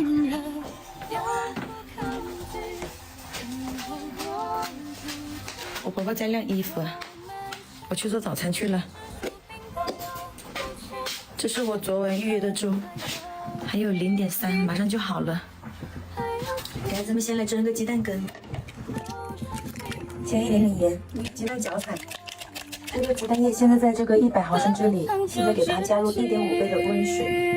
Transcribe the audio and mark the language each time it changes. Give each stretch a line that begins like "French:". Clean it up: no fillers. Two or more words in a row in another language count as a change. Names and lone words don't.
Chinese: 我婆婆在晾衣服，我去做早餐去了。這是我昨晚預約的粥，還有0.3，馬上就好了。給孩子們先來蒸個雞蛋羹，加一點點鹽，雞蛋攪散。這個雞蛋液現在在這個100毫升這裡，現在給它加入1.5杯的溫水。